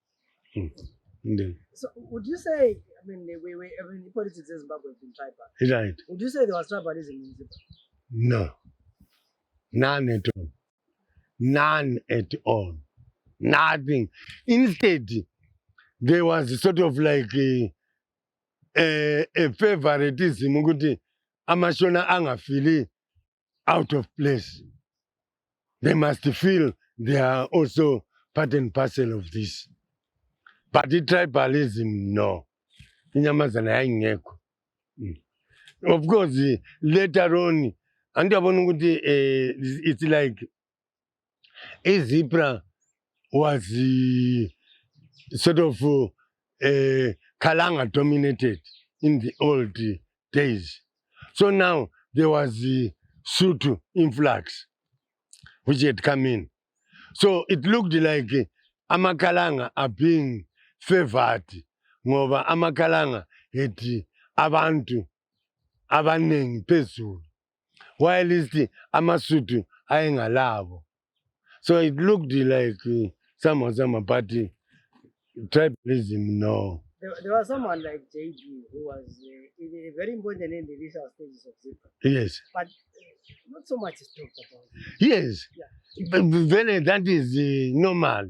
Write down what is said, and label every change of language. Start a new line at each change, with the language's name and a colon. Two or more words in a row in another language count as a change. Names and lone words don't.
English: So would you say, I mean, politics in Zimbabwe has been tribal? Right. Would you say there was tribalism in Zimbabwe? No. None at all. None at all. Nothing. Instead, there was sort of like a favoritism
North Ndebele: ukuthi amashona angafili
English: out of place. They must feel they are also part and parcel of this. But the tribalism, no.
North Ndebele: Inyamazana yayingekho.
English: Of course, later on, it's like ZPRA was sort of Kalanga dominated in the old days. So now there was the Sutu influx which had come in. So it looked like Amakalanga are being favored.
North Ndebele: Ngoba Amakalanga had abantu abanengi phezulu, while amasutu ayengalabo.
English: So it looked like some party tribalism, no. There was someone like JB who was very important in the initial stages of ZPRA. Yes. But not so much is talked about. Yes. Yeah. But that is normal.